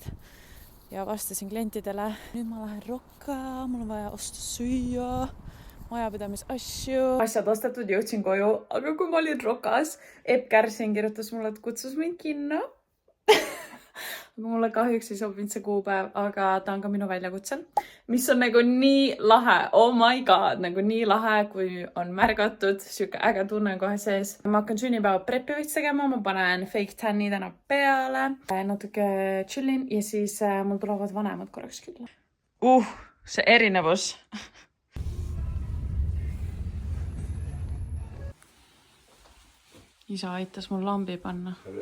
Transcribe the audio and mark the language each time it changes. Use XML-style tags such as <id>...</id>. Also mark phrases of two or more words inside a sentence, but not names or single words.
<et>Ja vastasin klientidele. Nüüd ma lähen rokka, mul on vaja osta süüa, majapidamis asju. Asjad ostetud, jõudsin koju, aga kui ma olin rokas, Epp Kärsin kirjutas mulle, et kutsus mind kinno. Mulle kahjuks ei sobinud see kuupäev, aga ta on ka minu väljakutsel, mis on nagu nii lahe.</et> <en>Oh my god,</en> <et>nagu nii lahe, kui on märgatud, siuke äge tunne kohe sees. Ma hakkan sünnipäeva prepivits tegema, ma panen fake tanni täna peale, natuke chillin ja siis mul tulevad vanemad korraks külla. See erinevus. Isa aitas mul lambi panna.</et>